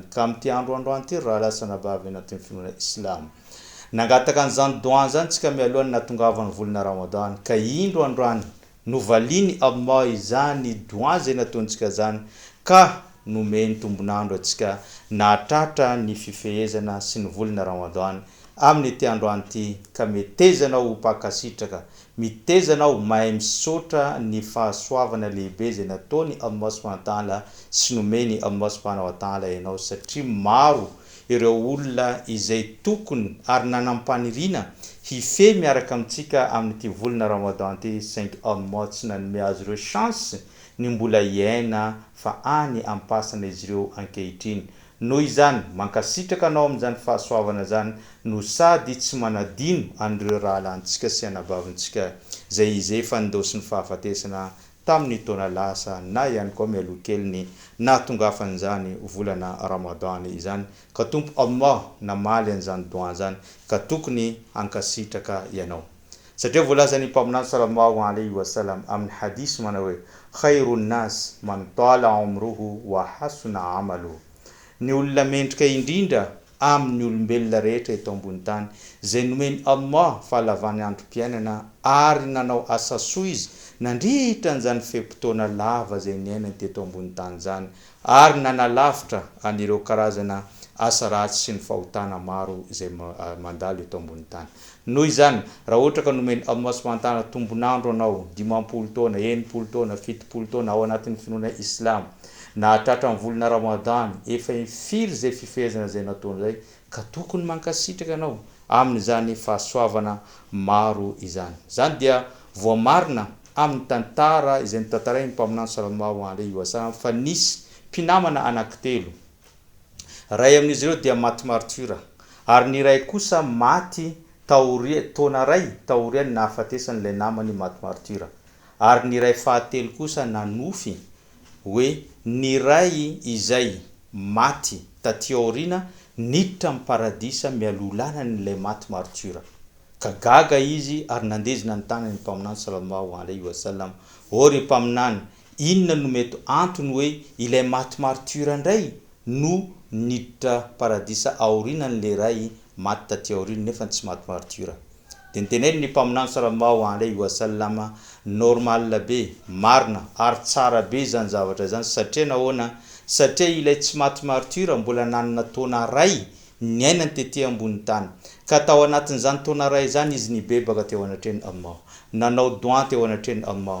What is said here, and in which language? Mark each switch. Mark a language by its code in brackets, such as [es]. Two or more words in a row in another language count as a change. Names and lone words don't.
[mg] Ka amin'ity androandro ty raha lasana bavy anatin'ny finoana Islam, nangataka an'izany doa zany tsika mialohan'ny nahatongavany volana Ramadan, ka indro androany novaliny Allah izany doa zay nataontsika zany, ka nomeny tombonandro atsika nahatratra ny fifehezana sy ny volana Ramadan amin'ny ity androany ty. Ka metezanao mpakasitraka, mitezanao mahay misotra ny fahasoavana lehibe zay nataony [ar] الله سبحانه وتعالى [mg] sy nomeny [ar] الله سبحانه وتعالى [mg] ianao, satria maro ireo olona izay tokony ary nanampanirina hife miaraka amintsika amin'ity volana Ramadan ty, saingy Allah tsy nanome azy ireo chance ny mbola iaina fa any ampasana izy ireo ankehitriny. Noho izany mankasitraka anao amin'izany fahasoavana zany, no sady tsy manadino an'ireo raha lantsika sy anabavintsika zay izay fandosiny fahafatesana tamin'ny taona lasa na ihany koa mialoha keliny nahatongafan'izany volana Ramadan izany. Ka Tompo Allah namaly an'izany doa zany, ka tokony hankasitraka ianao. Satria voalazany mpaminany [ar] صلى الله عليه وسلم [mg] amin'ny hadisy manao hoe [ar] خير الناس من طال عمره وحسن عمله, [mg] ny olona mendrika indrindra amin'ny olombelona rehetra eto ambony tany zay nomeny Allah fahalavany androm-piainana ary nanao asa soa izy nandritra an'izany fempotoana lava zay niainany teto ambony tany zany, ary nanalavitra anireo karazana asa ratsy sy ny fahotana maro izay mandalo eto ambony tany. Noho izany raha ohatra ka nomeny [ar] الله سبحانه وتعالى [mg] tombonandro anao 50 taona, 80 taona, 70 taona ao anatin'ny finoana Islam, nahatratra ny volana Ramadan efa firy zay fifehezana zay nataony zay, ka tokony mankasitraka anao amin'izany fahasoavana maro izany. Zany dia voamarina amin'ny tantara izay nitantarainy mpaminany [ar] صلى الله عليه وسلم [mg] fa nisy mpinamana anankitelo, ray amin'izy ireo dia maty martyra, ary ny ray kosa maty taona ray taoriany nahafatesan'ilay namany maty martyra, ary ny ray fahatelo kosa nanofy hoe ny ray izay maty taty aorina niditra amin'ny paradisa mialolana n'ilay maty martyra. Ka gaga izy ary nandezina ny tanany mpaminany [ar] صلى الله عليه وسلم, [mg] ry mpaminany, inona no mety antony hoe ilay maty martyra ndray no niditra paradisa aorina n'ilay ray maty taty aorina nefa tsy maty martyra? Dia niteneny ny mpaminany [ar] صلى الله عليه وسلم, [mg] normal be, marina ary tsara be zany zavatra zany. Satria nahoana? Satria ilay tsy maty martyra mbola nanana taona ray niainany tety ambony tany, ka tao anatin'izany taona ray zany izy nibebaka teo anatreny Allah, nanao doa teo anatreny Allah,